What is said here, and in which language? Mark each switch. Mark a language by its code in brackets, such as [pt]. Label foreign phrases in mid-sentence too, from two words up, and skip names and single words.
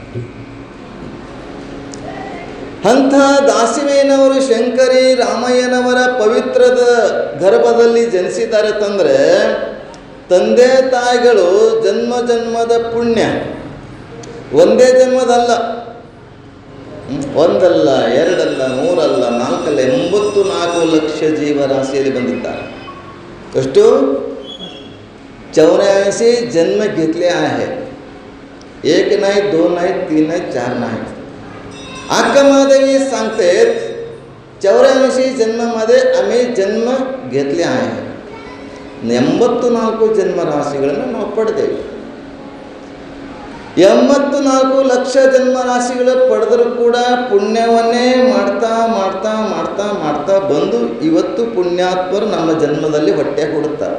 [kn] ಅಂಥ ದಾಸಿಮಯ್ಯನವರು ಶಂಕರಿ ರಾಮಯ್ಯನವರ ಪವಿತ್ರದ ಗರ್ಭದಲ್ಲಿ ಜನಿಸಿದ್ದಾರೆ ತಂದರೆ ತಂದೆ ತಾಯಿಗಳು ಜನ್ಮ ಜನ್ಮದ ಪುಣ್ಯ. ಒಂದೇ ಜನ್ಮದಲ್ಲ, ಒಂದಲ್ಲ, ಎರಡಲ್ಲ, ಮೂರಲ್ಲ, ನಾಲ್ಕಲ್ಲ, 84 ಲಕ್ಷ ಜೀವರಾಶಿಯಲ್ಲಿ ಬಂದಿದ್ದಾರೆ. [mr] ಎಷ್ಟು? 84 जन्म घेतले आहे. एक नाही, 2 नाही, 3 नाही, 4 नाही. अक्का महादेवी सांगतात 84 जन्मामध्ये आम्ही जन्म घेतले आहे. [kn] 84 ಜನ್ಮರಾಶಿಗಳನ್ನು ನಾವು ಪಡೆದೇವೆ. 84 ಲಕ್ಷ ಜನ್ಮರಾಶಿಗಳು ಪಡೆದರೂ ಕೂಡ ಪುಣ್ಯವನ್ನೇ ಮಾಡ್ತಾ ಮಾಡ್ತಾ ಮಾಡ್ತಾ ಮಾಡ್ತಾ ಬಂದು ಇವತ್ತು ಪುಣ್ಯಾತ್ಮರು ನಮ್ಮ ಜನ್ಮದಲ್ಲಿ ಹೊಟ್ಟೆ ಕೊಡುತ್ತಾರೆ.